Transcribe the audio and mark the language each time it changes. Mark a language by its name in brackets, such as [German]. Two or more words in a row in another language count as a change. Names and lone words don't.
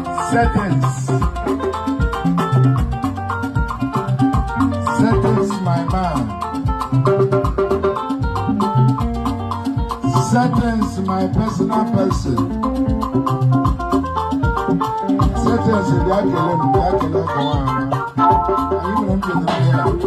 [English] Settings. Settings, my man. Settings, my personal person. Settings, [Igbo] bịa kele m, bịa kele ọkụ nwaanyị. Anyị nwere m kelee ya.